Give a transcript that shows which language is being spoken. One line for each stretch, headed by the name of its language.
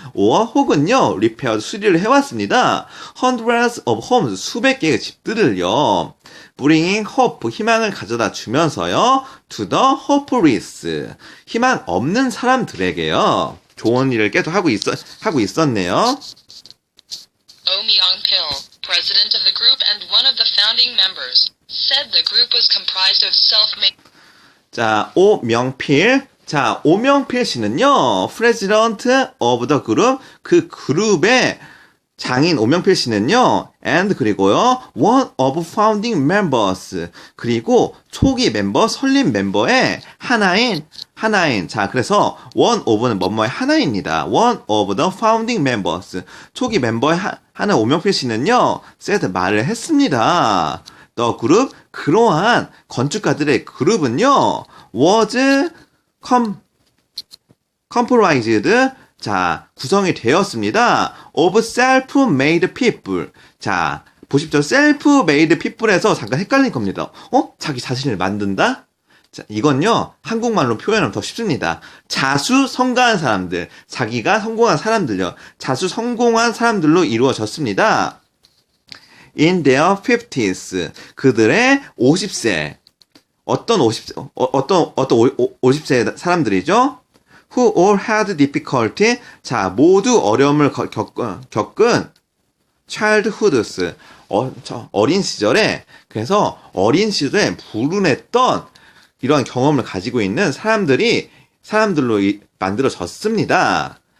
Korean: 혹은요, repaired, 수리를 해왔습니다.
English: hundreds of homes,
Korean: 수백 개의 집들을요.
English: bringing hope,
Korean: 희망을 가져다 주면서요.
English: to the hopeless,
Korean: 희망 없는 사람들에게요. 좋은 일을 계속 하고 있었네요.
English: Oh Myung-pil, president of the group and one of the founding members, said the group was comprised of self-made.
Korean: 자, 오명필. 자, 오명필 씨는요,
English: president of the group,
Korean: 그 그룹의 장인 오명필 씨는요, and 그리고요,
English: one of founding members,
Korean: 그리고 초기 멤버, 설립 멤버의 하나인. 자, 그래서 one of는 뭐뭐의 하나입니다.
English: one of the founding members,
Korean: 초기 멤버의 하나 오명필 씨는요, said, 말을 했습니다.
English: The group,
Korean: 그러한 건축가들의 그룹은요,
English: was comprised,
Korean: 자, 구성이 되었습니다.
English: of self-made people.
Korean: 자, 보십시오.
English: self-made people
Korean: 에서 잠깐 헷갈린 겁니다. 자기 자신을 만든다? 자, 이건요, 한국말로 표현하면 더 쉽습니다. 자수성가한 사람들, 자기가 성공한 사람들요. 자수성공한 사람들로 이루어졌습니다.
English: In their 50s,
Korean: 그들의 50세. 어떤 50세 사람들이죠?
English: Who all had difficulty,
Korean: 자, 모두 어려움을 겪은 childhoods, 어린 시절에, 그래서 어린 시절에 불운했던 이러한 경험을 가지고 있는 사람들로 만들어졌습니다.